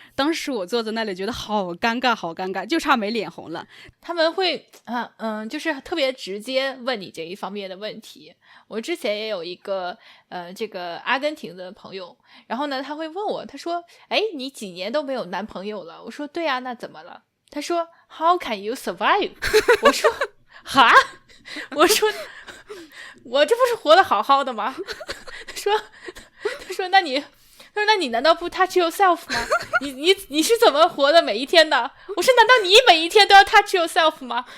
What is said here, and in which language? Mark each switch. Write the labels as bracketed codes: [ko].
[zh] 当时我坐在那里觉得好尴尬，就差没脸红了。他们会就是特别直接问你这一方面的问题。我之前也有一个这个阿根廷的朋友，然后呢他会问我，他说你几年都没有男朋友了？我说对啊，那怎么了？ [en] 他说 How can you survive？ [zh] 我说哈，我说我这不是活得好好的吗？他说那你难道不 [en] touch yourself [zh] 吗？你是怎么活的每一天的？我说难道你每一天都要 [en] touch yourself [zh] 吗？